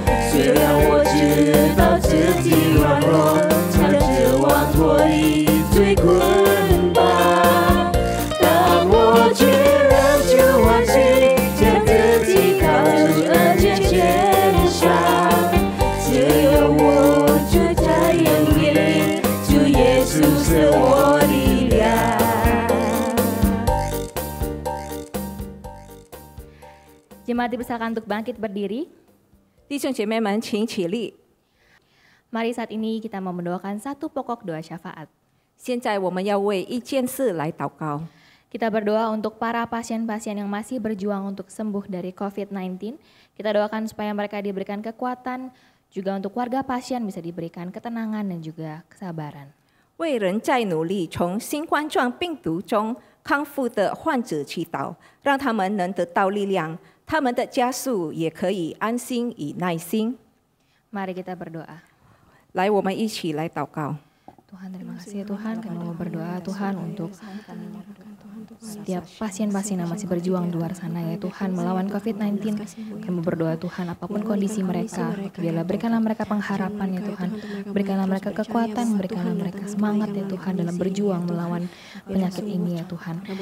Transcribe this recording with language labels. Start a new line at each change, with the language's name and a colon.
Chinese: 虽然我知道自己软弱，常指望脱离最捆绑，但我却仍旧欢喜，将自己靠主恩典献上。只有我住在영里，主耶稣是我力量。
Indonesian: Jemaat dipersilakan untuk bangkit berdiri.
Chinese: 弟兄姐妹们，请起立。
Indonesian: Mari saat ini kita mau mendoakan satu pokok doa syafaat.
Chinese: 现在我们要为一件事来祷告。
Indonesian: Kita berdoa untuk para pasien-pasien yang masih berjuang untuk sembuh dari COVID-19. Kita doakan supaya mereka diberikan kekuatan, juga untuk warga pasien bisa diberikan ketenangan dan juga kesabaran.
Chinese: 为人在努力从新冠状病毒中康复的患者祈祷，让他们能得到力量，他们的家属也可以安心与耐心。
Indonesian: Mari kita berdoa.
Chinese: 来，我们一起来祷告。
Indonesian: Tuhan, terima kasih ya Tuhan, kami mau berdoa Tuhan untuk setiap pasien-pasien yang masih berjuang di luar sana ya Tuhan melawan COVID-19. Kami berdoa Tuhan apapun kondisi mereka, biarlah berikanlah mereka pengharapan ya Tuhan, berikanlah mereka kekuatan, berikanlah mereka semangat ya Tuhan dalam berjuang melawan penyakit ini ya Tuhan.